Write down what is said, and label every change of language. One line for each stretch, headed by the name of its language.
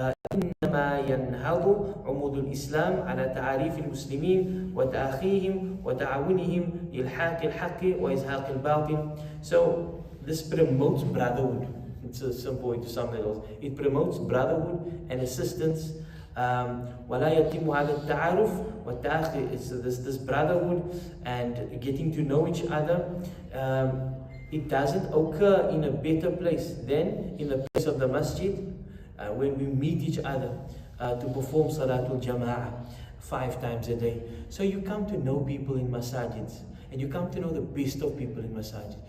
Arabic: إنما ينهض عمود الإسلام على تعاريف المسلمين وتأخيهم وتعاونهم لإلحاق الحق وإزهاق الباطل.
English: So, this promotes brotherhood. It's a simple way to sum it all. It promotes brotherhood and assistance.
Arabic: ولا يتم هذا التعارف والتأخي.
English: It's this brotherhood and getting to know each other. It doesn't occur in a better place than in the place of the masjid, when we meet each other to perform Salatul Jama'ah 5 times a day. So you come to know people in masajids, and you come to know the best of people in masajid.